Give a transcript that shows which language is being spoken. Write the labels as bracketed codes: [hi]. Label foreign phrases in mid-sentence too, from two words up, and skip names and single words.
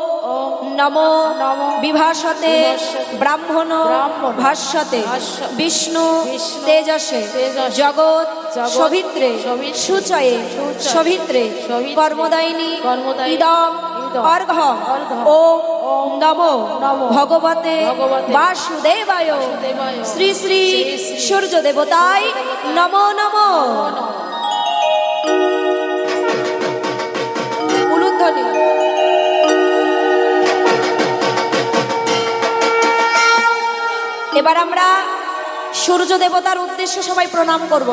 [sa] ওম নমো নমো বিভাসতে বিভাসতে ব্রাহ্মণ ব্রাহ্মণ ভাষ্যতে ভাষ্যতে বিষ্ণু বিষ্ণু তেজসে তেজসে জগৎ জগৎ সভিত্রে সভিত্রে সুচয়ে সুচয়ে সভিত্রে সভিত্রে কর্মদায়িনী কর্মদায়িনী ইদম ইদম অর্ঘ্যম অর্ঘ্যম ওম ওম নমো নমো ভগবতে ভগবতে বাসুদেবায় বাসুদেবায় শ্রী শ্রী শ্রী শ্রী [bn] সূর্য দেবতায় নমো নমো উলুধ্বনি। এবার আমরা সূর্য দেবতার উদ্দেশ্যে সবাই প্রণাম করব।